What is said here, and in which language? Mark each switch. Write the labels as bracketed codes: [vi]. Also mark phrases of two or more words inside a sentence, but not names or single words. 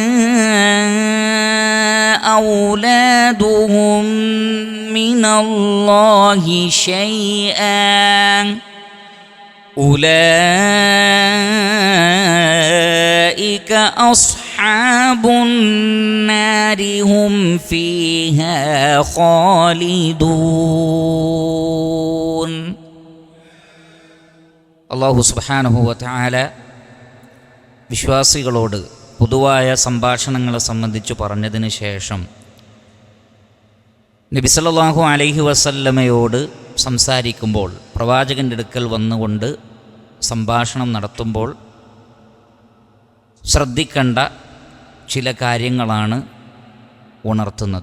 [ar] أولادهم من الله شيئا أولئك أصحاب النار هم فيها خالدون. الله سبحانه وتعالى [ml] വിശ്വാസികളോട് പൊതുവായ സംഭാഷണങ്ങളെ സംബന്ധിച്ച് പറഞ്ഞതിന് ശേഷം നബി [ar] صلى الله عليه وسلم [ml] സംസാരിക്കുമ്പോൾ, പ്രവാചകൻ്റെ അടുക്കൽ വന്നുകൊണ്ട് സംഭാഷണം നടത്തുമ്പോൾ ശ്രദ്ധിക്കേണ്ട ചില കാര്യങ്ങളാണ് ഉണർത്തുന്നത്.